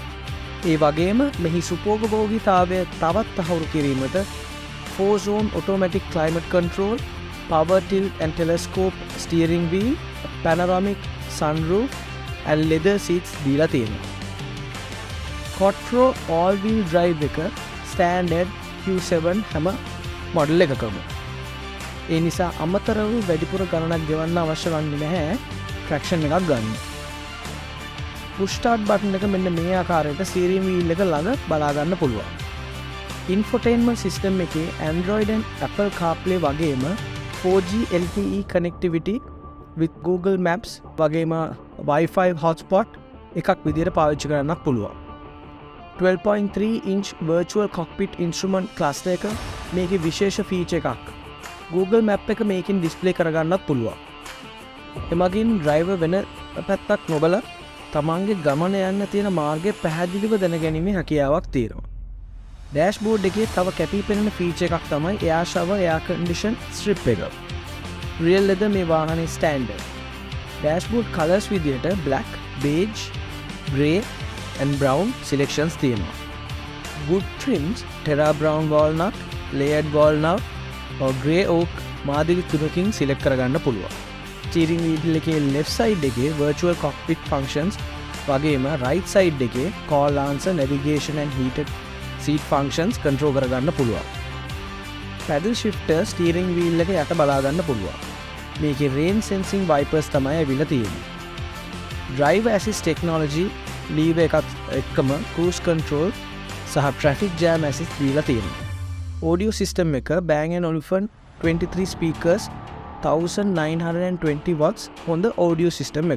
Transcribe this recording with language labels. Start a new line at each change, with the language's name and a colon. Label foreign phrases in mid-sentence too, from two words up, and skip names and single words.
Sinhala: ඒ වගේම මෙහි සුපෝගභෝගීතාවය තවත් තහවුරු කිරීමට
English: 4-zone automatic climate control, power tilt and telescope steering wheel, panoramic sunroof and leather seats
Sinhala: දීලා තියෙනවා. Quattro
English: all-wheel drive
Sinhala: එක standard Q7 හැම මොඩල් එකකම. ඒ නිසා අමතරව වැඩිපුර ගණනක් ගෙවන්න අවශ්‍ය වන්නේ නැහැ traction එකක් ගන්න.
English: push start button
Sinhala: එක මෙන්න මේ ආකාරයට
English: steering wheel
Sinhala: එක ළඟ බලා ගන්න පුළුවන්.
English: infotainment system
Sinhala: එකේ Android and Apple CarPlay වගේම
English: 4G LTE connectivity with Google Maps
Sinhala: වගේම
English: Wi-Fi hotspot
Sinhala: එකක් විදියට පාවිච්චි කරන්නත් පුළුවන්.
English: 12.3 inch virtual cockpit instrument cluster
Sinhala: එක මේකේ විශේෂ feature එකක්. Google Map එක මේකෙන් display කරගන්නත් පුළුවන්. එමගින් driver වෙන පැත්තක් නොබලා තමන්ගේ ගමන යන්න තියෙන මාර්ගය පැහැදිලිව දැනගැනීමේ හැකියාවක් තියෙනවා. ඩෑෂ්බෝඩ් එකේ තව කැපී පෙනෙන feature එකක් තමයි
English: air shower air condition strip
Sinhala: එක.
English: real leather
Sinhala: මේ වාහනේ standard. ඩෑෂ්බෝඩ් colors විදියට
English: black, beige, grey and brown selections
Sinhala: තියෙනවා.
English: wood trims terra brown walnut, layered walnut or grey oak
Sinhala: මාදිලි තුනකින් select කරගන්න පුළුවන්.
English: steering wheel
Sinhala: එකේ
English: left side
Sinhala: එකේ
English: virtual cockpit functions
Sinhala: වගේම
English: right side
Sinhala: එකේ
English: call answer, navigation and heated seat functions control
Sinhala: කරගන්න පුළුවන්.
English: paddle shifter steering wheel
Sinhala: එක යට බලා ගන්න පුළුවන්. මේකේ
English: rain sensing wipers
Sinhala: තමයි ඇවිල්ලා තියෙන්නේ.
English: driver assist technology lever
Sinhala: එකත් එක්කම
English: cruise control
Sinhala: සහ
English: traffic jam assist
Sinhala: දීලා තියෙනවා.
English: audio system
Sinhala: එක Bang & Olufsen
English: 23 speakers 1920 watts
Sinhala: හොඳ
English: audio system
Sinhala: එකක්.